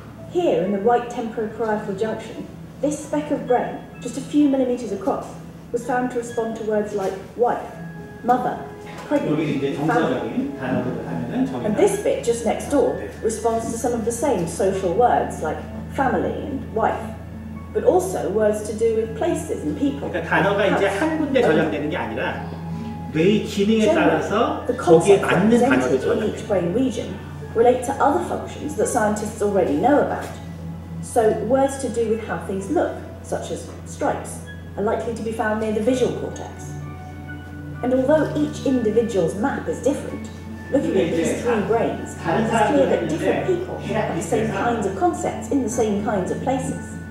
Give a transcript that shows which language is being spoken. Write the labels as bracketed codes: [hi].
[en] Here, in the right temporoparietal junction, this speck of brain, just a few millimetres across, was found to respond to words like wife, mother, pregnant, family. And this bit just next door responds to some of the same social words like family and wife, but also words to do with places and people. [ko] 그러니까 단어가 이제 한 군데 저장되는 게 아니라 뇌의 기능에 따라서 거기에 맞는 단어를 저장해요. [en] each brain region relate to other functions that scientists already know about. So words to do with how things look, such as stripes, are likely to be found near the visual cortex. And although each individual's map is different, looking at these three brains, it's clear that different people have the same kinds of concepts in the same kinds of places.